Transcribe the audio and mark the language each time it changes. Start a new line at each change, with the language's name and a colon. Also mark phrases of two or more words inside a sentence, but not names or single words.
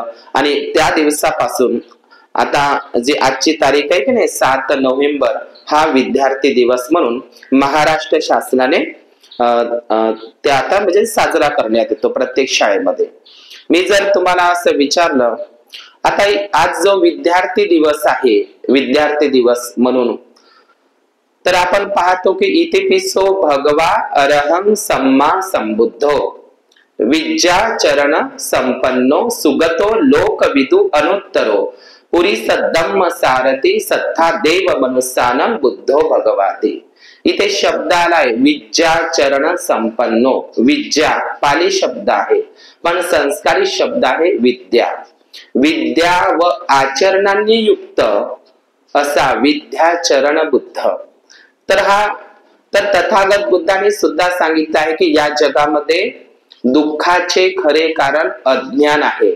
Marathi: आणि त्या दिवसापासून आता जी आजची तारीख आहे की नाही 7 नोव्हेंबर, हा विद्यार्थी दिवस म्हणून महाराष्ट्र शासनाने ते आता म्हणजे साजरा करण्यात येतो प्रत्येक शाळेमध्ये. मी जर तुम्हाला असं विचारलं, आता आज जो विद्यार्थी दिवस आहे, विद्यार्थी दिवस म्हणून, तर आपण पाहतो की
Pali: इतिपिसो भगवा अरहं सम्मा संबुद्धो विद्या चरण संपन्नो सुगतो लोकविदु अनुत्तरो पुरी सद्धम्म सारथी सत्ता देव मनुष्यानं बुद्धो भगवाती.
Marathi: इथे शब्द आलाय
Pali: विद्या चरण संपन्नो.
Marathi: विद्या पाली शब्द आहे, पण संस्कारी शब्द आहे विद्या. विद्या व आचरणांनी युक्त असा विद्याचरण बुद्ध. तर तथागत बुद्धाने सुद्धा सांगितलं आहे की या जगामध्ये दुःखाचे खरे कारण अज्ञान आहे.